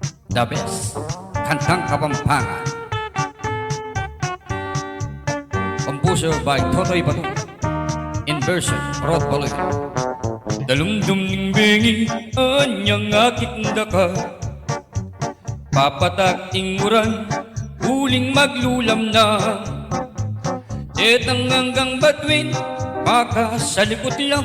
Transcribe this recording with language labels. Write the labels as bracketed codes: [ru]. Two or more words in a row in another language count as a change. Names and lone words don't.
[en] The Best, Kantang Kapampangan. Composer by Totoy Batu. In version, Rod Baloy. [pam] Dalumdum ning bengi, anyang akit daka. Papatak inguran, uling maglulam na. Etang hanggang batwin, maka sa likod lang.